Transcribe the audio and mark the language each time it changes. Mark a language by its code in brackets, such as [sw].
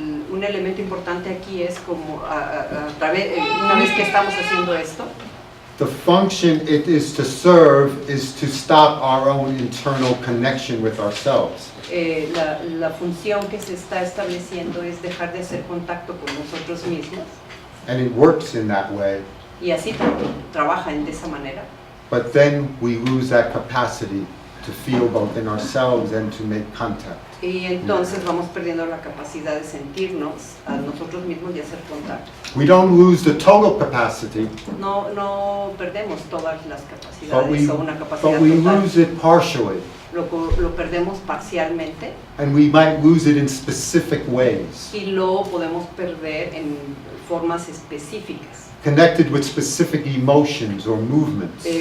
[es] Un elemento importante aquí es como una vez que estamos haciendo esto, [en] the function it is to serve is to stop our own internal connection with ourselves. [es] la función que se está estableciendo es dejar de hacer contacto con nosotros mismos, [en] And it works in that way, [es] y así trabaja de esa manera. [en] but then we lose that capacity to feel both in ourselves and to make contact. [es] Y entonces vamos perdiendo la capacidad de sentirnos a nosotros mismos y hacer contacto. [en] We don't lose the total capacity, [es] No perdemos todas las [en] but [es] capacidades o una capacidad [en] we [es] total. [en] lose it partially, [es] Lo perdemos parcialmente [en] and we might lose it in specific ways, [es] y lo podemos perder en formas específicas, [en] connected with specific emotions or movements.